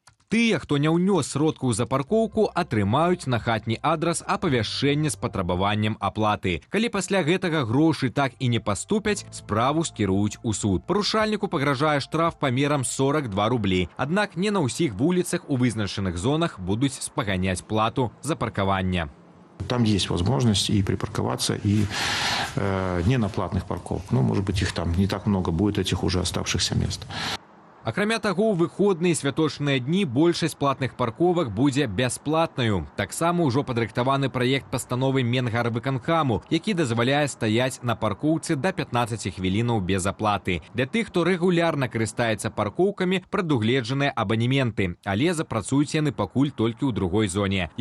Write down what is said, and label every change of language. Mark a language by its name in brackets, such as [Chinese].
[Belarusian] Тыя, хто не ўнёс сродкаў за паркоўку, атрымаюць на хатні адрас апавяшчэнне з патрабаваннем аплаты. Калі пасля гэтага грошы так і не паступяць, справу скіруюць у суд. Парушальніку пагражае штраф памерам 42 рублі. Аднак не на ўсіх вуліцах у вызначаных зонах будуць спаганяць плату за паркаванне. [Russian] Там есть возможность и припарковаться, и не на платных парковках. Ну, может быть, их там не так много будет, этих уже оставшихся мест. [Belarusian] Акрамя таго, у выходныя і святочныя дні большасць платных парковак будзе бясплатнаю. Таксама ўжо падрыхтаваны праект пастановы Менгарвыканкаму, які дазваляе стаяць на паркоўцы да 15 хвілінаў без аплаты. Для тых, хто рэгулярна карыстаецца паркоўкамі, прадугледжаныя абанементы, але запрацуюць яны пакуль толькі ў другой зоне.